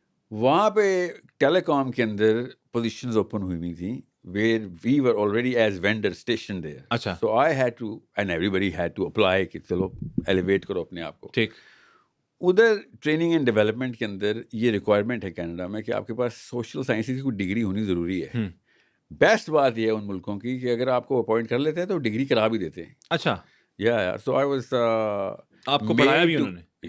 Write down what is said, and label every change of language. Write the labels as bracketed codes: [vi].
[ur] وہاں پہ ٹیلی کام کے اندر پوزیشنز اوپن ہوئی تھیں [en] where we were already as vendor stationed there. [ur] اچھا. [en] So I had to, and everybody had to apply [ur] کہ چلو ایلیویٹ کرو اپنے آپ کو. ٹھیک. ادھر ٹریننگ اینڈ ڈیولپمنٹ کے اندر یہ ریکوائرمنٹ ہے کینیڈا میں کہ آپ کے پاس سوشل سائنسز کی کوئی ڈگری ہونی ضروری ہے. بیسٹ بات یہ ہے ان ملکوں کی کہ اگر آپ کو اپوائنٹ کر لیتے ہیں تو ڈگری کرا بھی دیتے ہیں. اچھا. [en] yeah so I was, [ur] آپ کو پڑھایا بھی انہوں نے,